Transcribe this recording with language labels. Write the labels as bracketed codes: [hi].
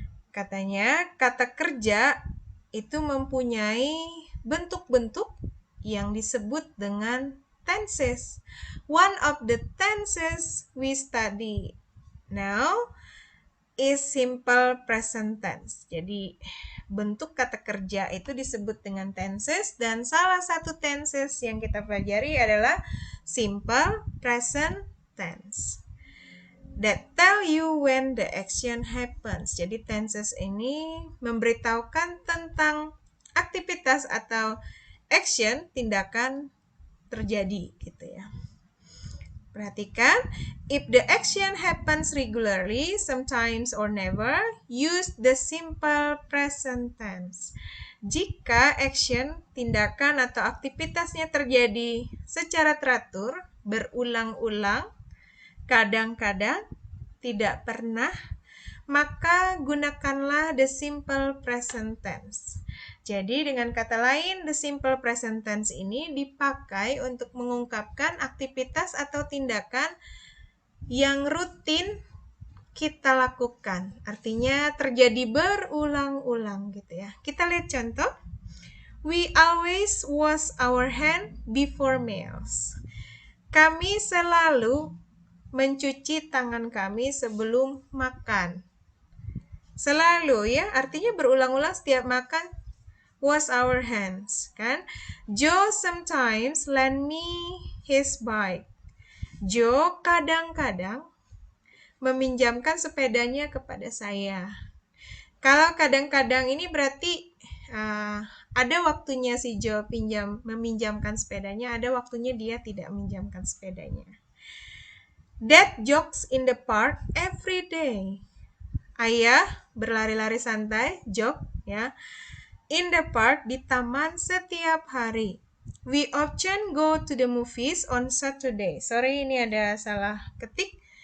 [id] Katanya, kata kerja itu mempunyai bentuk-bentuk yang disebut dengan tenses. [en] One of the tenses we study now is simple present tense. [id] Jadi bentuk kata kerja itu disebut dengan tenses dan salah satu tenses yang kita pelajari adalah simple present tense. [en] That tell you when the action happens. [id] Jadi tenses ini memberitahukan tentang aktivitas atau action, tindakan terjadi gitu ya. Perhatikan, [en] if the action happens regularly, sometimes or never, use the simple present tense. [id] Jika action, tindakan atau aktivitasnya terjadi secara teratur, berulang-ulang, kadang-kadang, tidak pernah, maka gunakanlah the simple present tense. Jadi dengan kata lain, the simple present tense ini dipakai untuk mengungkapkan aktivitas atau tindakan yang rutin kita lakukan. Artinya terjadi berulang-ulang gitu ya. Kita lihat contoh. [en] We always wash our hand before meals. [id] Kami selalu mencuci tangan kami sebelum makan. Selalu ya, artinya berulang-ulang setiap makan. [en] Wash our hands, [id] kan? [en] Joe sometimes lend me his bike. [id] Joe kadang-kadang meminjamkan sepedanya kepada saya. Kalau kadang-kadang ini berarti ada waktunya si Joe meminjamkan sepedanya, ada waktunya dia tidak meminjamkan sepedanya. [en] Dad jogs in the park every day. [id] Ayah berlari-lari santai, jog ya. [en] In the park, [id] di taman setiap hari. [en] We often go to the movies on Saturday. [id] Sorry, ini ada salah ketik.